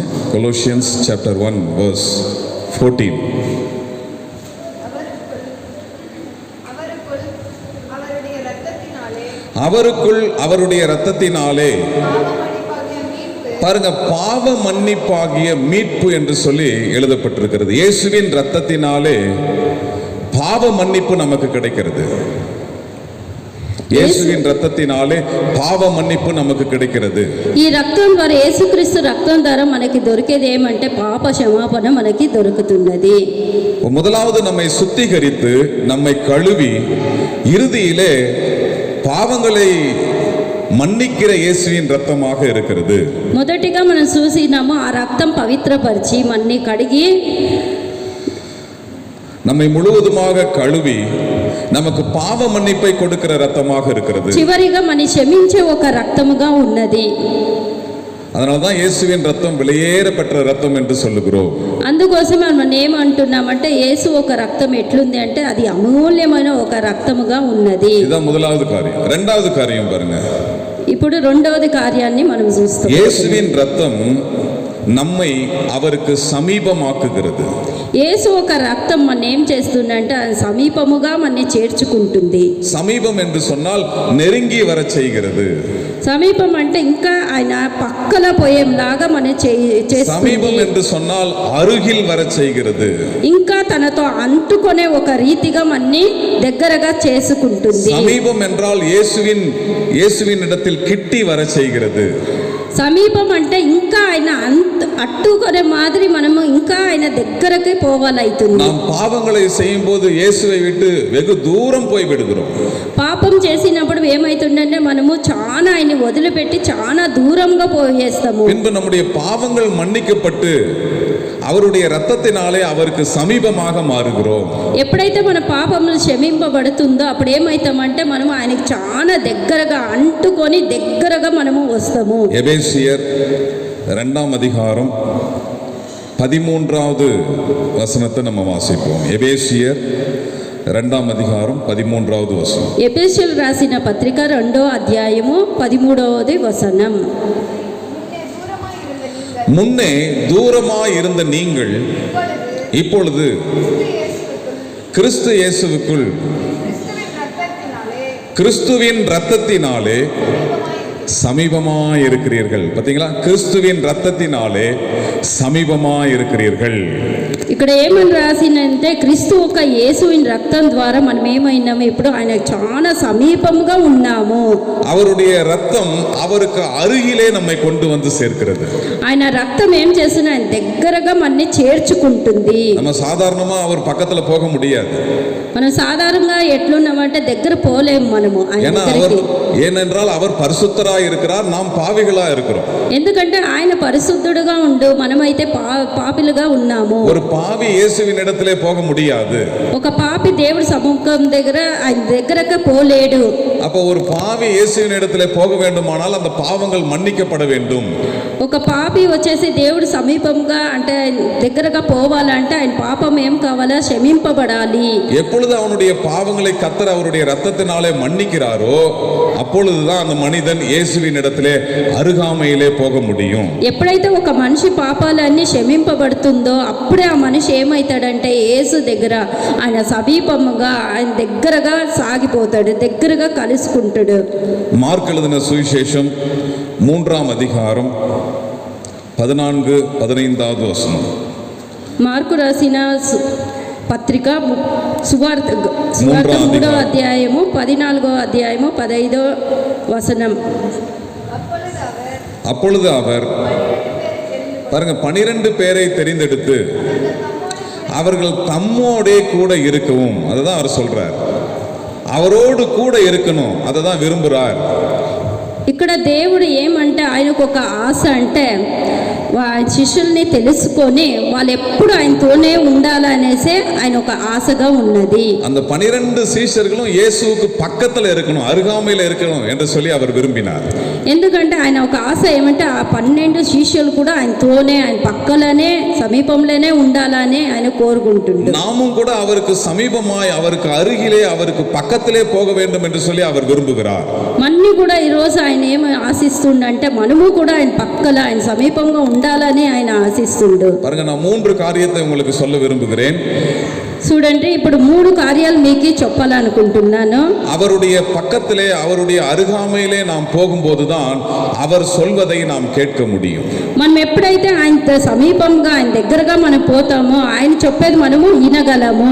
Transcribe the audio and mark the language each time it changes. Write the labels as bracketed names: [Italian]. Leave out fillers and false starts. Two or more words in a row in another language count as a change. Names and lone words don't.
[English] Colossians chapter 1 verse 14. [Tamil] அவருக்குள் அவருடைய இரத்தத்தினாலே பாருங்க, பாவ மன்னிப்பாகிய மீட்பு என்று சொல்லி எழுதப்பட்டிருக்கிறது. இயேசுவின் இரத்தத்தினாலே பாவ மன்னிப்பு நமக்கு கிடைக்கிறது. இயேசுவின் இரத்தத்தினாலே பாவ மன்னிப்பு நமக்கு கிடைக்கிறது. [Telugu] ఈ రక్తం ద్వారా, యేసుక్రీస్తు రక్తం ద్వారా మనకి దొరికేది ఏమంటే పాప క్షమాపణ మనకి దొరుకుతున్నది. [Tamil] முதலாவது நம்மை சுத்திகரித்து நம்மை கழுவி இறுதியிலே பாவங்களை மன்னிக்கிற இயேசுவின் ரத்தமாக இருக்கிறது. [Telugu] మొదటిగా మనం చూసినాము ఆ రక్తం పవిత్రపరిచి మన్ని కడిగి [Tamil] நம்மை முழுவதுமாக கழுவி நமக்கு பாவ மன்னிப்பை கொடுக்கிற ரத்தமாக இருக்கிறது. [Telugu] చివరిగా మన క్షమించే ఒక రక్తముగా ఉన్నది. [Tamil] அதனால்தான் இயேசுவின் ரத்தம் விலையேற பெற்ற ரத்தம் என்று சொல்லுகிறோம். [Telugu] అందుకోసమే మనం ఏమంటున్నామంటే యేసు ఒక రక్తం ఎట్లుంది అంటే అది అమూల్యమైన ఒక రక్తముగా ఉన్నది. [Tamil] இதுதான் முதலாவது காரியம். இரண்டாவது காரியம் பாருங்க, [Telugu] ఇప్పుడు ఇప్పుడు రెండవది కార్యాన్ని మనం చూస్తాం. [Tamil] இயேசுவின் ரத்தம் நம்மை அவருக்கு సమీపమాக்குகிறது. [Telugu] యేసు ఒక రక్తం మన ఏం చేస్తుందంటే అది సమీపముగా మనని చేర్చుకుంటుంది. [Tamil] సమీపம் என்று சொன்னால் நெருங்கி வர செய்கிறது. [Telugu] సమీపం అంటే ఇంకా ఆయన పక్కల పోయేలాగా మన చేస్తుంది. [Tamil] సమీపம் என்று சொன்னால் அருகில் வர செய்கிறது. [Telugu] ఇంకా తనతో అంటుకొనే ఒక రీతిగా మనని దగ్గరగా చేసుకుంటుంది. [Tamil] సమీపம் என்றால் இயேசுவின் இடத்தில் கிட்டி வர செய்கிறது. [Telugu] సమీపం అంటే ఇంకా ఆయన అట్టుకొనే మాదిరి మనము ఇంకా ఆయన దగ్గరకి పోవాలైతుంది. [Tamil] நாம் பாவங்களை செய்யும்போது இயேசுவை விட்டு வெகு தூரம் போய் விடுகிறோம். [Telugu] పాపం చేసినప్పుడు ఏమైతుందంటే మనము చాలా ఆయన్ని వదిలిపెట్టి చాలా దూరంగా పోయేస్తాము. [Tamil] பின்பு நம்முடைய பாவங்கள் மன்னிக்கப்பட்டு அவருடைய ரத்தத்தினாலே அவருக்கு సమీపமாக மாறுகிறோம். [Telugu] ఎప్పుడైతే మన పాపములు క్షమింపబడుతుందో అప్పుడు ఏమైతామంటే మనం ఆయనకి చాలా దగ్గరగా అంటుకొని దగ్గరగా మనము వస్తాము. [Tamil] எபேசியர் 2ஆம் அதிகாரம் 13வது வசனத்தை நம்ம வாசிப்போம். எபேசியர் 2ஆம் அதிகாரம் 13வது வசனம். [Telugu] ఎఫెసీయులు రాసిన పత్రిక 2వ అధ్యాయము 13వ వచనం. [Tamil] முன்னே தூரமாய் இருந்த நீங்கள் இப்பொழுது கிறிஸ்து இயேசுவுக்குள் கிறிஸ்துவின் இரத்தத்தினாலே சமீபமாய் இருக்கிறீர்கள். பாத்தீங்களா, கிறிஸ்துவின் இரத்தத்தினாலே சமீபமாய் இருக்கிறீர்கள். [Telugu] ఇక్కడ ఏమని రాసిందంటే క్రీస్తు ఒక యేసువిన్ రక్తం ద్వారా మనం ఏమైనాము, ఇప్పుడు ఆయన చాలా సమీపంగా ఉన్నాము. [Tamil] அவருடைய ரத்தம் அவருக்கு அருகிலே நம்மை கொண்டு வந்து சேர்க்கிறது. [Telugu] ఆయన రక్తం ఏం చేస్తున్నా ఆయన దగ్గరగా మనని చేర్చుకుంటుంది. [Tamil] நம்ம சாதாரணமா அவர் பக்கத்துல போக முடியாது. [Telugu] మనం సాధారణంగా ఎట్లున్నామంటే దగ్గర పోలేము మనము ఆయన దగ్గరికి. [Tamil] ஏனென்றால் அவர் பரிசுத்தராய் இருக்கிறார், நாம் பாவிகளா இருக்கிறோம். [Telugu] ఎందుకంటే ఆయన పరిశుద్ధుడుగా ఉండు, మనమైతే పాపిలుగా ఉన్నాము. [Tamil] ஒரு பாவி இயேசுவின் இடத்திலே போக முடியாது. [Telugu] ఒక పాపి దేవుడి సముఖం దగ్గర ఆయన దగ్గరకు పోలేడు. [Tamil] அப்போ ஒரு பாவி இயேசுவின் இடத்திலே போக வேண்டுமானால் அந்த பாவங்கள் மன்னிக்கப்பட வேண்டும். [Telugu] ఒక పాపి వచ్చేసి దేవుడి సమీపంగా అంటే దగ్గరగా పోవాలంటే ఆయన పాపం ఏం కావాలా, క్షమింపబడాలి. [Tamil] எப்பொழுது அவனுடைய பாவங்களை கர்த்தர் அவருடைய இரத்தத்தினாலே மன்னிக்கிறாரோ அப்பொழுதுதான் அந்த மனிதன் இயேசுவின் இடத்திலே அருகாமையிலே போக முடியும். [Telugu] ఎప్పుడైతే ఒక మనిషి పాపాలన్నీ క్షమింపబడుతుందో అప్పుడే ఆ మనిషి ఏమవుతాడంటే యేసు దగ్గర ఆయన సమీపముగా ఆయన దగ్గరగా సాగిపోతాడు, దగ్గరగా కలుసుకుంటాడు. [Tamil] మార్క్ எழுதின சுவிசேஷம் 3ஆம் அதிகாரம் 14-15வது வசனம். [Telugu] మార్కు రాసిన పత్రిక సువార్త 3వ అధ్యాయము 14వ అధ్యాయము 15వ వచనం. [Tamil] அப்பொழுது அவர் பாருங்க 12 பேரை தெரிந்தெடுத்து அவர்கள் தம்மோடே கூட இருக்கவும், அதுதான் அவர் சொல்றார், அவரோடு கூட இருக்கணும், அதை தான் விரும்புறார். [Telugu] ఇక్కడ దేవుడు ఏమంటే ఆయనకు ఒక ఆశ అంటే శిష్యుల్ని తెలుసుకొని వాళ్ళు ఎప్పుడు ఆయనతోనే ఉండాలనేసి ఆయన ఒక ఆశగా ఉన్నది. [Tamil] அந்த 12 சீஷர்களும் இயேசுவுக்கு பக்கத்துல இருக்கணும், அருகாமையில இருக்கணும் என்று சொல்லி அவர் விரும்பினார். [Telugu] ఎందుకంటే ఆయన ఒక ఆశ ఏమంటే ఆ 12 శిష్యులు కూడా ఆయనతోనే ఆయన పక్కలనే సమీపంలోనే ఉండాలని ఆయన కోరుకుంటున్నారు. [Tamil] நாமும் கூட அவருக்கு சமீபமாய் அவருக்கு அருகிலே அவருக்கு பக்கத்திலே போக வேண்டும் என்று சொல்லி அவர் விரும்புகிறார். [Telugu] మన్ని కూడా ఈరోజు ఆయన ఏమి ఆశిస్తుండంటే మనము కూడా ఆయన పక్కల ఆయన సమీపంగా ఉండాలని ఆయన ఆశిస్తుండు. [Tamil] பாருங்க, நான் 3 காரியத்தை உங்களுக்கு சொல்ல விரும்புகிறேன். [Telugu] చూడండి, ఇప్పుడు 3 కార్యాలు మీకు చెప్పాలనుకుంటున్నాను. [Tamil] அவருடைய பக்கத்திலே அவருடைய அருகாமையிலே நாம் போகும்போதுதான் அவர் சொல்வதை நாம் கேட்க முடியும். [Telugu] మనం ఎప్పుడైతే ఆయన సమీపంగా ఆయన దగ్గరగా మనం పోతామో ఆయన చెప్పేది మనము వినగలము.